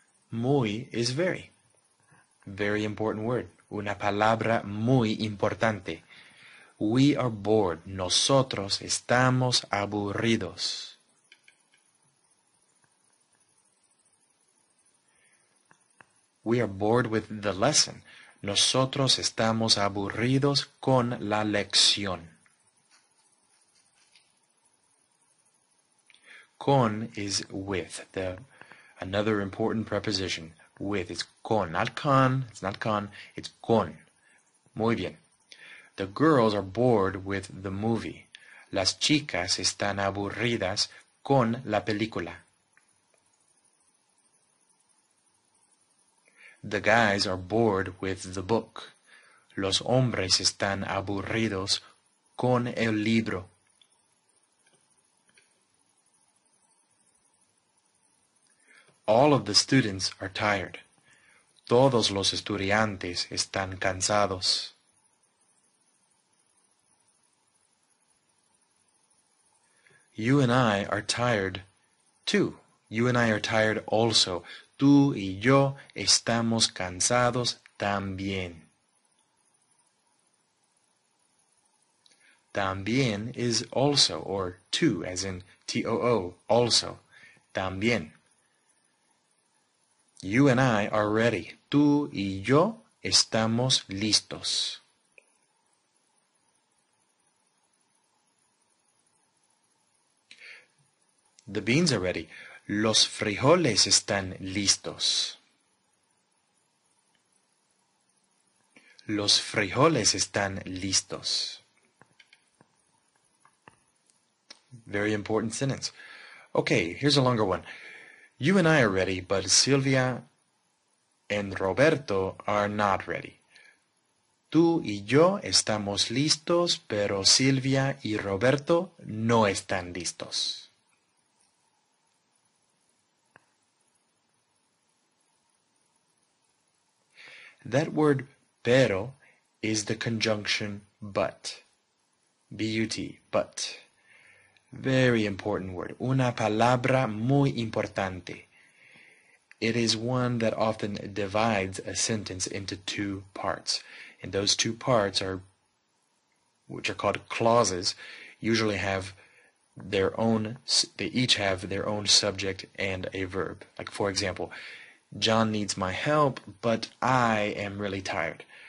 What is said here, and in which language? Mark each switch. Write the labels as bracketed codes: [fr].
[en] Muy is very. Very important word. [es] Una palabra muy importante. [en] We are bored. [es] Nosotros estamos aburridos. [en] We are bored with the lesson. [es] Nosotros estamos aburridos con la lección. [en] Con is with. Another important preposition. With. It's con. Not con. It's not con. It's con. [es] Muy bien. [en] The girls are bored with the movie. [es] Las chicas están aburridas con la película. [en] The guys are bored with the book. [es] Los hombres están aburridos con el libro. [en] All of the students are tired. [es] Todos los estudiantes están cansados. [en] You and I are tired too. You and I are tired also. [es] Tú y yo estamos cansados también. [en] También is also, or too, as in T-O-O, also. [es] También. [en] You and I are ready. [es] Tú y yo estamos listos. [en] The beans are ready. [es] Los frijoles están listos. Los frijoles están listos. [en] Very important sentence. Okay, here's a longer one. You and I are ready, but Silvia and Roberto are not ready. [es] Tú y yo estamos listos, pero Silvia y Roberto no están listos. [en] That word pero is the conjunction but. B-U-T, but. Very important word. [es] Una palabra muy importante. [en] It is one that often divides a sentence into two parts. And those two parts are, which are called clauses, usually have their own, they each have their own subject and a verb. Like for example, John needs my help, but I am really tired.